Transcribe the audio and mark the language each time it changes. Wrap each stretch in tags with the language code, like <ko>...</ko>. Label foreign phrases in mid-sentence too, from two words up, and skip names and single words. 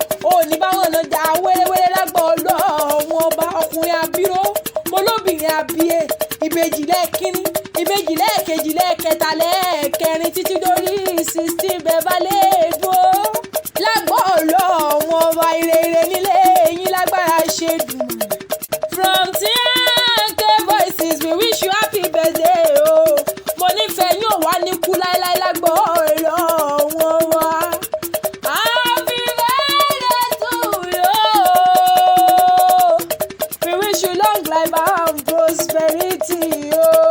<yo>O ò ní bá wọn náà jà wéréwéré lágbó Ọlọ́run ọba, ọkùnrin abíró. Mo lóbìnrin abíyè, ìbejì lẹ́ẹ̀kínní, ìbejì lẹ́ẹ̀kejì, lẹ́ẹ̀kẹta, lẹ́ẹ̀kẹrin, títí dórí sixteen bẹ́ẹ̀ bá lè dúró. Lágbó Ọlọ́run ọba, ire ire nílé yín lágbára ṣe Èdùmàrè.</yo> <en>From T N K Voices, we wish you happy birthday o.</en> <yo>Mo nífẹ̀ẹ́ yín ò wá ní kú láéláé lágbó Ọlọ́run ọba.</yo> <en>Happy birthday to you. We wish you long life and prosperity o.</en>